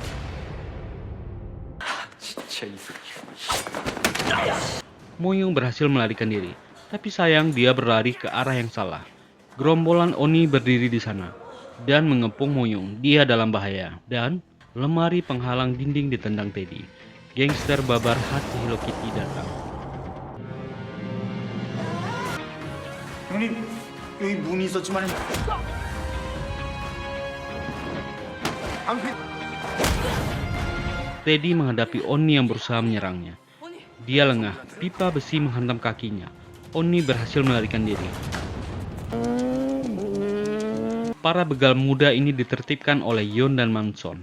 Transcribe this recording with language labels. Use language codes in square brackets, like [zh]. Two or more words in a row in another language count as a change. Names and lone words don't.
[id] Moyong berhasil melarikan diri, tapi sayang dia berlari ke arah yang salah. Gerombolan Oni berdiri di sana dan mengepung Moyong. Dia dalam bahaya dan lemari penghalang dinding ditendang Teddy. Gangster babar hati Hello Kitty datang. [ko] 형님 여기 문이 있었지만 [id] Teddy menghadapi Oni yang berusaha menyerangnya. Dia lengah, pipa besi menghantam kakinya. Oni berhasil melarikan diri. Para begal muda ini ditertibkan oleh Yon dan Manson.